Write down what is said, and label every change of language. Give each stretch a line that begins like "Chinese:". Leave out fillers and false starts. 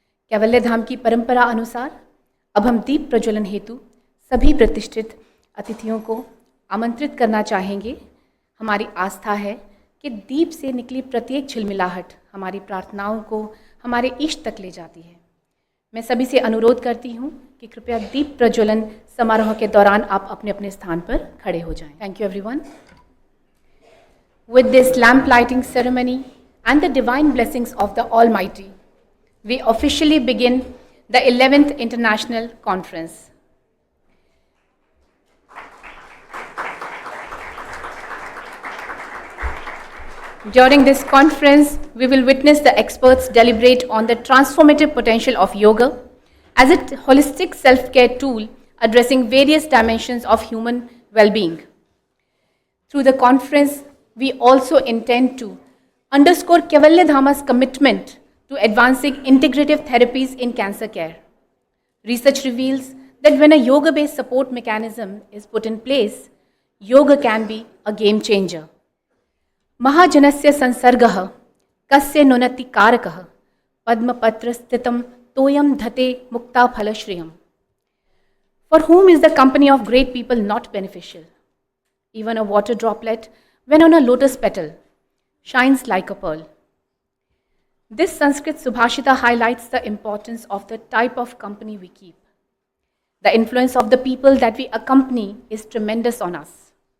Hindi: कैवल्य धाम की परंपरा अनुसार अब हम दीप प्रज्वलन हेतु सभी प्रतिष्ठित अतिथियों को आमंत्रित करना चाहेंगे। हमारी आस्था है कि दीप से निकली प्रत्येक झिलमिलाहट हमारी प्रार्थनाओं को हमारे इष्ट तक ले जाती है। मैं सभी से अनुरोध करती हूँ कि कृपया दीप प्रज्वलन समारोह के दौरान आप अपने अपने स्थान पर खड़े हो जाएं।
English: Thank you everyone. With this lamp lighting ceremony and the divine blessings of the Almighty, we officially begin the 11th International Conference. During this conference, we will witness the experts deliberate on the transformative potential of yoga as a holistic self-care tool addressing various dimensions of human well-being. Through the conference, we also intend to underscore Kaivalya Dhama's commitment to advancing integrative therapies in cancer care. Research reveals that when a yoga-based support mechanism is put in place, yoga can be a game changer.
Sanskrit: महाजनस्य संसर्गः कस्य नुनति कारकः पद्मपत्र स्थितं तोयं धते मुक्ता फलश्रियम्.
English: For whom is the company of great people not beneficial? Even a water droplet, when on a lotus petal, shines like a pearl. This Sanskrit Subhashita highlights the importance of the type of company we keep. The influence of the people that we accompany is tremendous on us.